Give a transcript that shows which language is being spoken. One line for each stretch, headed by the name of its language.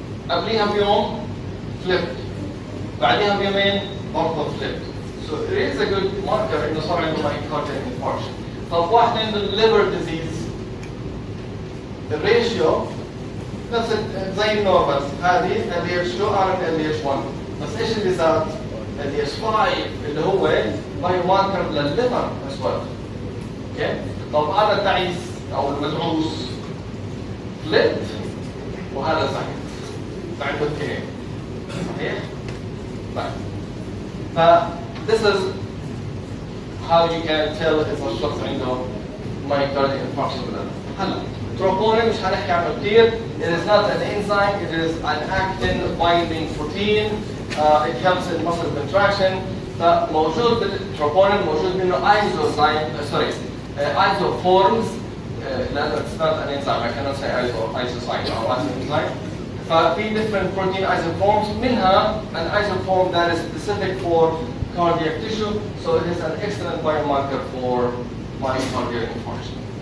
Arabic: قبليها بيوم فليبت، بعديها بيومين برضه فليبت.
English: So it is a good marker
Arabic: انه صار عنده
English: myocardial infarction.
Arabic: طب واحد عنده liver disease الريشيو نفس زي النورمال، هذه LDH2 اعلى من LDH1، بس ايش اللي زاد؟ LDH5 اللي هو بايو ماركر للليفر
English: as well.
Arabic: اوكي؟ طب هذا التعيس او المدعوس فليبت وهذا زايد، فعنده اثنين. صحيح؟ طيب.
English: this is how you can tell if
Arabic: الشخص عنده
English: myocardial infarction
Arabic: ولا لا. هلا troponin مش هنحكي عنه كثير.
English: It is not an enzyme, it is an actin binding protein. It helps in muscle contraction.
Arabic: فموجود بالتروبونين موجود منه isoforms لأنه
English: it's not an enzyme. I cannot say isocyme or isoenzyme.
Arabic: ففي
English: different protein isoforms
Arabic: منها
English: an isoform that is specific for cardiac tissue, so it is an excellent biomarker for myocardial infarction.